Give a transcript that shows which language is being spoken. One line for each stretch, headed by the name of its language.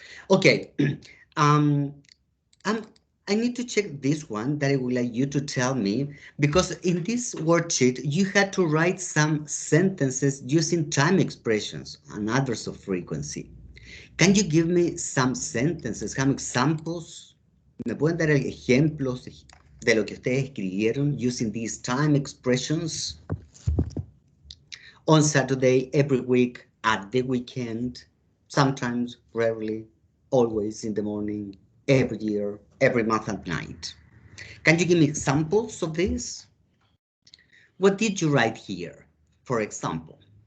English: Okay, I need to check this one that I would like you to tell me, because in this worksheet, you had to write some sentences using time expressions and others of frequency. Can you give me some sentences, some examples?
Spanish: ¿Me pueden dar ejemplos de lo que ustedes escribieron
English: using these time expressions? On Saturday, every week, at the weekend, sometimes, rarely, always in the morning, every year, every month and night. Can you give me examples of this? What did you write here, for example?